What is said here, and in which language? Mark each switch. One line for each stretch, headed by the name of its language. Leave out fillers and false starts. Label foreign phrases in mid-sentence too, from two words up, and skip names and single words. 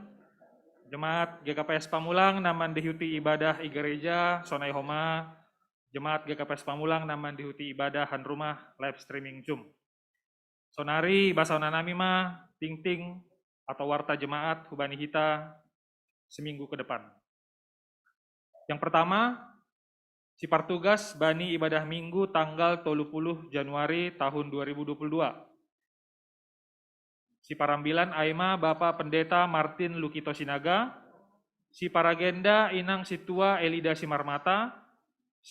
Batak Simalungun: Jemaat GKPS Pamulang naman dihuti ibadah i gereja sonai homa, Jemaat GKPS Pamulang naman dihuti ibadah han rumah
English: live streaming
Batak Simalungun: Zoom. Sonari basana nami ma ting-ting
Indonesian: atau warta jemaat
Batak Simalungun: hubani hita
Indonesian: seminggu ke depan. Yang pertama,
Batak Simalungun: si partugas bani ibadah minggu
Indonesian: tanggal 30 Januari tahun 2022.
Batak Simalungun: Si parambilan Aima Bapak Pendeta Martin Lukito Sinaga, si paragenda Inang Situa Elida Simarmata, si